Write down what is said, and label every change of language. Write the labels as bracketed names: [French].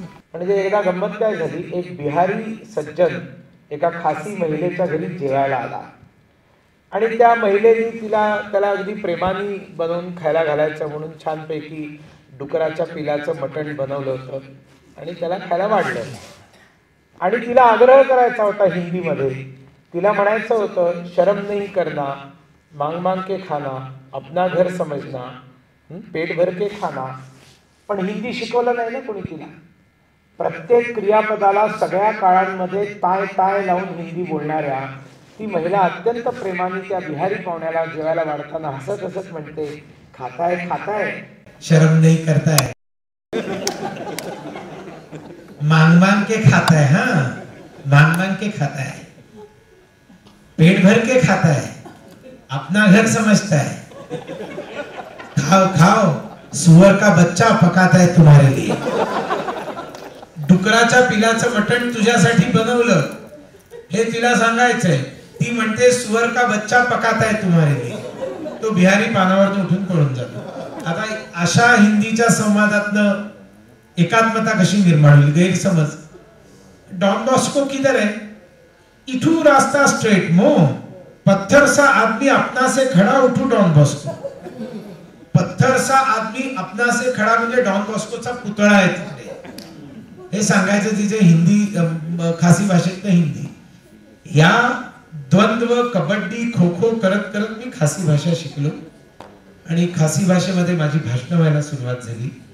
[Marathi] म्हणजे एकदा गंमत काय झाली, एक बिहारी सज्जन एका खासी महिलेच्या घरी जेवायला आला आणि त्या महिलेने त्याला अगदी प्रेमाने बनवून खायला घालायचं म्हणून छानपैकी डुकराच्या पिलाचं मटण बनवलं होतं आणि त्याला खायला वाढलं. आणि तिला आग्रह करायचा होता हिंदीमध्ये. तिला म्हणायचं होतं, [Hindi] शर्म नहीं करना, मांग मांग के खाना, [Marathi] अपना घर समजना, पेट भर के खाना. पण हिंदी शिकवलं नाही ना कोणी तिला. प्रत्येक क्रियापदाला सगळ्या काळांमध्ये ताय ताय लावून हिंदी बोलणाऱ्या ती महिला अत्यंत प्रेमाने त्या बिहारी पाहुण्याला जेवायला वाढताना हसत हसत म्हणते, खाताय खाताय, [Hindi] शर्म नहीं करता है, मांग मांग के खाता है. हाँ, मांग मांग के खाता है, पेट भर के खाता है, अपना घर समझता है, खाओ खाओ, सुअर का बच्चा पकाता है तुम्हारे लिए. डुकराच्या पिलाचं मटण तुझ्यासाठी बनवलं हे तिला सांगायचंय. [Marathi] ती म्हणते [Hindi] सुअर का बच्चा पकाता है तुम्हारे लिए. [Marathi] तो बिहारी पानावर उठून पळून जातो. आता अशा हिंदीच्या संवादातनं एकात्मता कशी निर्माण होईल. [Hindi] गैरसमज, डॉन बॉस्को किधर है, इथू रास्ता स्ट्रेट मो, पत्थर सा आदमी अपना से खड़ा उठू डॉन बॉस्को. पत्थर सा आदमी अपना से खड़ा [Marathi] म्हणजे डॉन बॉस्कोचा पुतळा आहे तिकडे. हे सांगायचं तिचे हिंदी खासी भाषेतलं हिंदी. या द्वंद्व कबड्डी खो खो करत करत मी खासी भाषा शिकलो आणि खासी भाषेमध्ये माझी भाषणं व्हायला सुरुवात झाली.